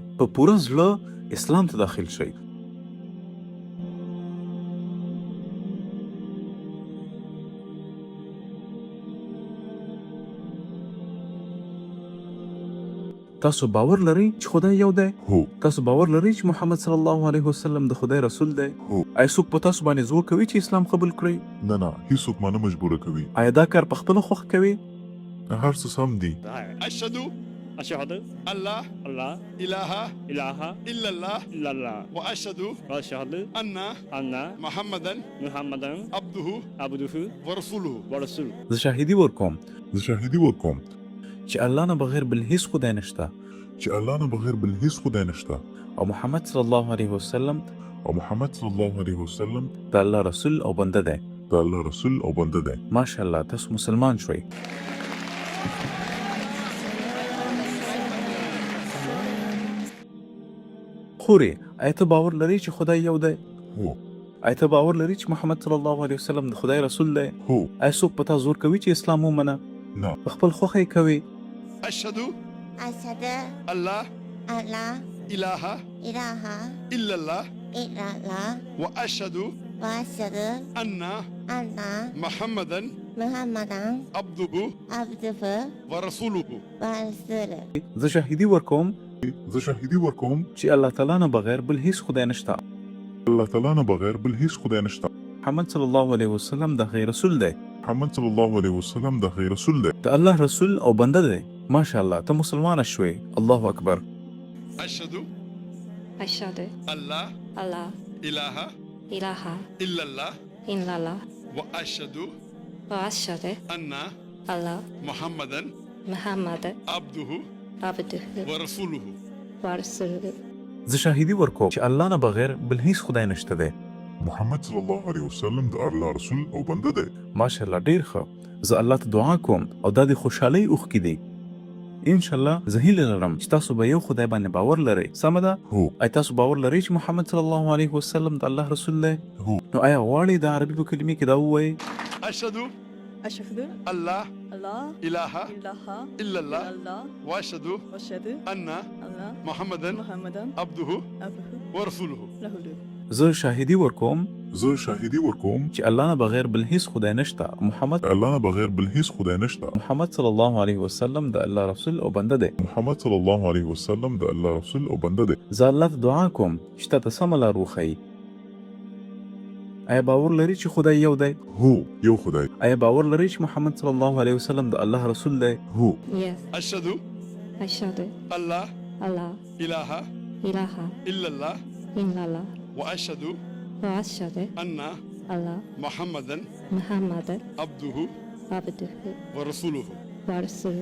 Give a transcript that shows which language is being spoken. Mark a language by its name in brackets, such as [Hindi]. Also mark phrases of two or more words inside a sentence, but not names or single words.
[Pashto] په پوره زړه اسلام ته داخل شئ. تاسو باور لرئ چې خدای یو دی؟ هو. تاسو باور لرئ چې محمد [Arabic] صلی الله علیه وسلم [Pashto] د خدای رسول دی؟ هو. آیا څوک په تاسو باندې زور کوي چې اسلام قبول کړئ؟ نه هیڅوک ما نه مجبوره کوي. آیا دا کار په خپله خوښه کوي؟ هر څه سم دي. [Arabic] أشهد أشهد الله الله إله إله إلا الله إلا الله وأشهد وأشهد أن أن محمدا محمدا عبده عبده ورسوله. ورسوله. [Pashto] زه شاهدي ورکوم زه شاهدي ورکوم چې الله نه بغیر بل هیڅ خدای نشته چې الله نه بغیر بل هیڅ خدای نشته او محمد [Arabic] صلی الله علیه وسلم [Pashto] او محمد [Arabic] صلی الله علیه وسلم [Pashto] د الله رسول او بنده دی. د الله رسول او بنده دی. ماشاءالله تاسو مسلمان شوئ. خورې آیا ته باور لري چې خدای یو دی؟ هو. آیا ته باور لري چې محمد [Arabic] صلی الله علیه وسلم [Pashto] د خدای رسول دی؟ هو. آیا څوک په تا زور کوي چې اسلام ومنه؟ نه. په خپل خوښه یې کوي؟ [Arabic] أشهد أشهد الله أن لا إله إله إلا الله إلا الله وأشهد وأشهد أن أن محمدا محمدا عبده عبده ورسوله. ورسوله. [Pashto] زه شاهدي ورکوم زه شاهدي ورکوم چې الله تعالی نه بغیر بل هیڅ خدای نشته. الله تعالی نه بغیر بل هیڅ خدای نشته. محمد [Arabic] صلی الله علیه وسلم [Pashto] د هغې رسول دی. محمد [Arabic] صلی الله علیه وسلم [Pashto] د هغې رسول دی. د الله رسول او بنده دی. ماشاءالله ته مسلمانه شوې. الله اکبر. [Arabic] أشهد أشهد الله الله إله إله إلا الله إلا الله وأشهد وأشهد أن الله محمدا محمد عبده عبده ورسوله. ورسوله. [Pashto] زه شاهدي ورکوم چې الله نه بغیر بل هیڅ خدای نشته دی. محمد [Arabic] صلی الله علیه وسلم [Pashto] د الله رسول او بنده دی. ماشاءالله ډیر ښه. زه الله ته دعا کوم او دا د خوشحالۍ اوښکې دي. انشاءالله زه هیله لرم چې تاسو به یو خدای باندې باور لرئ. سمه ده؟ هو. آیا تاسو باور لرئ چې محمد [Arabic] صلی الله علیه وسلم [Pashto] د الله رسول دی؟ هو. نو آیا غواړئ د عربي په کلمې کې دا ووایئ؟ [Arabic] أشهد أشهد الله الله إله إله إلا الله إلا الله وأشهد وأشهد أن أن محمدا محمدا عبده عبده ورسوله. ورسوله. [Pashto] زه شاهدي ورکوم زه شاهدي ورکوم چې الله نه بغیر بل هیڅ خدای نشته. محمد الله نه بغیر بل هیڅ خدای نشته. محمد [Arabic] صلی الله علیه وسلم [Pashto] د الله رسول او بنده دی. محمد [Arabic] صلی الله علیه وسلم [Pashto] د الله رسول او بنده دی. زه الله ته دعا کوم چې تا ته سمه لار وښیي. آیا باور لري چې خدای یو دی؟ هو. یو خدای. آیا باور لري چې محمد [Arabic] صلی الله علیه وسلم [Pashto] د الله رسول دی؟ هو. [English] Yes. [Arabic] أشهد أشهد الله الله إله إله إلا الله إلا الله وأشهد وأشهد أن الله محمدا محمد عبده عبده ورسوله. ورسوله.